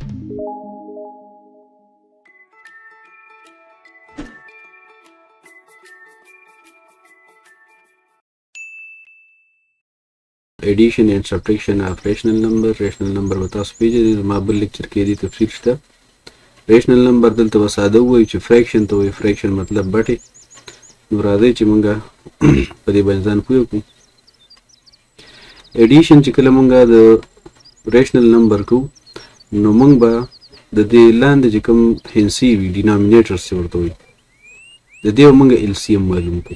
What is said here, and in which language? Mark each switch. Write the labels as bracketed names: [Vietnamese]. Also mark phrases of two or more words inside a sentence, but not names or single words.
[English] addition and subtraction of rational number. rational number [Pashto] به تاسو پیژنئ، زما بل لیکچر کې دې تفصیل شته. [English] rational number [Pashto] دلته به ساده ووایو چې فریکشن ته وایي. فریکشن مطلب بټې. نو راځئ چې مونږ په دې باندې ځان پوه کړو. ایډیشن چې کله مونږ د [English] rational number [Pashto] کوو نو مونږ به د دې لاندې چې کوم هنسي وي ډینامینیټرز چې ورته وایي د دې به مونږ ایل سی ایم معلوم کړو.